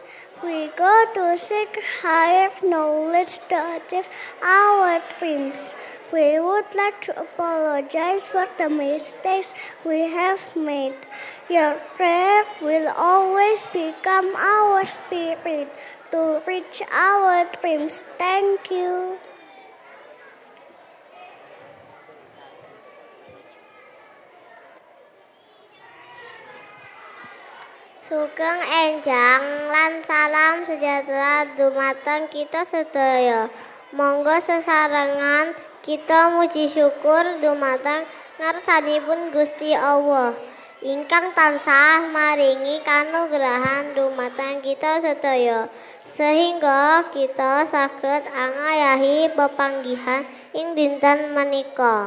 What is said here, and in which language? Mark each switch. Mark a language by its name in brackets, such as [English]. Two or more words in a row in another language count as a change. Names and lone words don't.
[English] We go to seek higher knowledge to achieve our dreams. We would like to apologize for the mistakes we have made. Your prayer will always become our spirit to reach our dreams. Thank you. [Javanese] Sugeng enjang lan salam sejahtera dumateng kita sedaya. Monggo sesarengan kita muji syukur dumateng ngarsanipun Gusti Allah ingkang tansah maringi kanugrahan dumateng kita sedaya sehingga kita saged angayahi pepanggihan ing dinten menika.